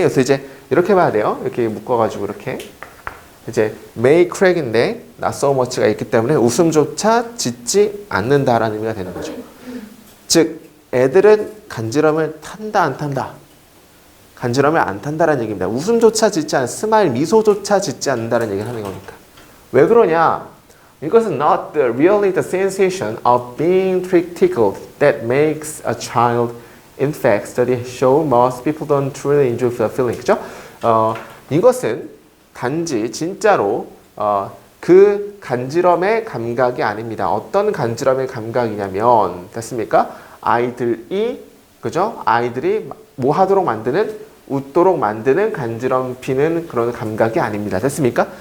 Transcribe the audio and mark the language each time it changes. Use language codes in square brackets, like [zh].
[ko] 그래서 이제 이렇게 봐야 돼요. 이렇게 묶어가지고 이렇게 이제 [en] may crack [ko] 인데 [en] not so much [ko] 가 있기 때문에 웃음조차 짓지 않는다라는 의미가 되는 거죠. 즉 애들은 간지럼을 탄다 안 탄다. 간지럼을 안 탄다라는 얘기입니다. 웃음조차 짓지 않는 스마일 미소조차 짓지 않는다는 얘기를 하는 거니까. 왜 그러냐? [en] 이것은 not really the sensation of being tickled that makes a child. In fact, studies show most people don't truly enjoy the feeling. [ko] 그죠? 이것은 단지 진짜로 그 간지럼의 감각이 아닙니다. 어떤 간지럼의 감각이냐면 됐습니까? 아이들이 그죠? 아이들이 뭐 하도록 만드는 웃도록 만드는 간지럼피는 그런 감각이 아닙니다. 됐습니까?